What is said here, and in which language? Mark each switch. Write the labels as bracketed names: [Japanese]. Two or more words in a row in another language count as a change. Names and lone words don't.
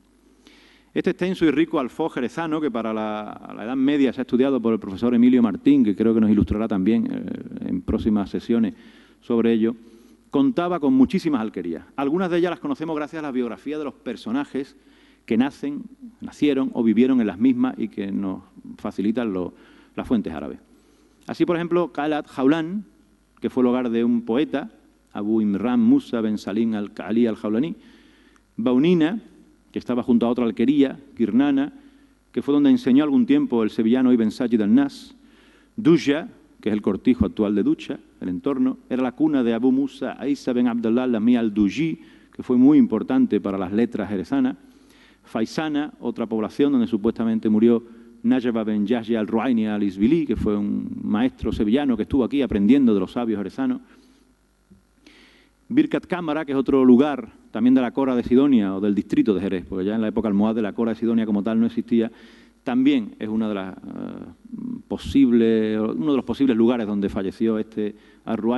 [Spanish] Este extenso y rico alfoz jerezano, que para la Edad Media se ha estudiado por el profesor Emilio Martín, que creo que nos ilustrará también en próximas sesiones sobre ello, contaba con muchísimas alquerías. Algunas de ellas las conocemos gracias a la biografía de los personajes que nacieron o vivieron en las mismas y que nos facilitan las fuentes árabes. Así, por ejemplo, Qalat Jaulan, que fue el hogar de un poeta, Abu Imran Musa ben Salim al-Ka'ali al-Jaulani; Baunina, que estaba junto a otra alquería, Kirnana, que fue donde enseñó algún tiempo el sevillano Ibn Sajid al-Nas; Duja, que es el cortijo actual de Ducha, el entorno, era la cuna de Abu Musa Isa ben Abdullah al-Lami al-Duji, que fue muy importante para las letras jerezanas; Faisana, otra población donde supuestamente murió Najaba ben Yahya al-Ruaini al-Isbili, que fue un maestro sevillano que estuvo aquí aprendiendo de los sabios jerezanos; Birkat Cámara, que es otro lugar también de la Cora de Sidonia o del distrito de Jerez, porque ya en la época almohade la Cora de Sidonia como tal no existía, también es una de las uno de los posibles lugares donde falleció este al-Ruaini.